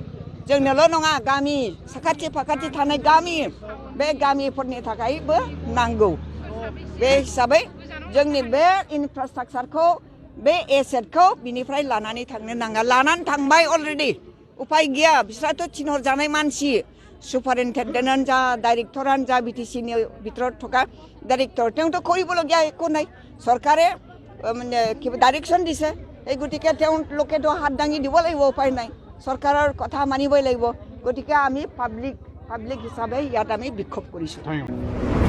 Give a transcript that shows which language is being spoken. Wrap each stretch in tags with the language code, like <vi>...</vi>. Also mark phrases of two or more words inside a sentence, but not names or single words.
<brx>जोंनोल' नङा गामि साखाथि फाखाथि थानाय गामि बे गामिफोरनि थाखायबो नांगौ बे हिसाबै जोंनि बे इनफ्रास्ट्राक्चारखौ बे एसेटखौ बिनिफ्राय लानानै थांनो नाङा लानानै थांबाय अलरेडि उपाय गैया बिस्राथ' थिनहरजानाय मानसि</brx> <as>সুপারিনটেন্ডেন্ট যা ডাইরেক্টরান যা বিটিসিনি ভিতৰত থকা ডাইরেক্টর তেওঁতো কৰিবলগীয়া একো নাই চৰকাৰে মানে কিবা ডাইৰেকশ্যন দিছে এই গতিকে তেওঁলোকেতো হাত দাঙি দিব লাগিব উপায় নাই চৰকাৰৰ কথা মানিবই লাগিব গতিকে আমি পাব্লিক হিচাপে ইয়াত আমি বিক্ষোভ কৰিছোঁ</as>